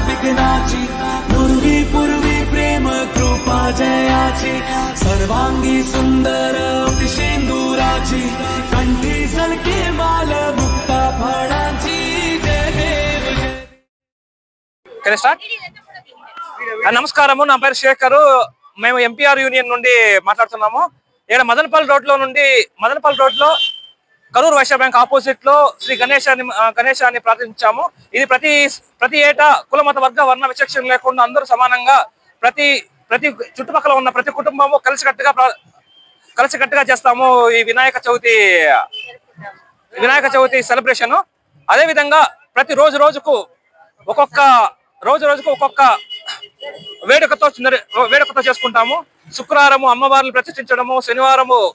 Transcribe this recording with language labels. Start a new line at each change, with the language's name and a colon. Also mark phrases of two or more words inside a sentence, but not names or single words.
Marathi: नाची पूर्वी पूर्वी प्रेम कृपा जयाची सर्वांगी सुंदर सिंदुराची कंठी सलके माल मुक्ता फळांची जय देव
Telugu: जय स्टार्ट నమస్కారము నా పేరు శేఖర్ మేము ఎంపీఆర్ యూనియన్ నుండి మాట్లాడుతున్నాము ఇక్కడ మదనపల్లి రోడ్ లో కరూర్ వైశ్య బ్యాంక్ ఆపోజిట్ లో శ్రీ గణేశాన్ని ప్రార్థించాము ఇది ప్రతి ఏటా కుల మత వర్గ వర్ణ విచక్షణ లేకుండా అందరూ సమానంగా ప్రతి చుట్టుపక్కల ఉన్న ప్రతి కుటుంబము కలిసికట్టుగా చేస్తాము ఈ వినాయక చవితి సెలబ్రేషన్ అదే విధంగా ప్రతి రోజుకు ఒక్కొక్క వేడుకతో చేసుకుంటాము శుక్రవారము అమ్మవారిని ప్రతిష్ఠించడము శనివారము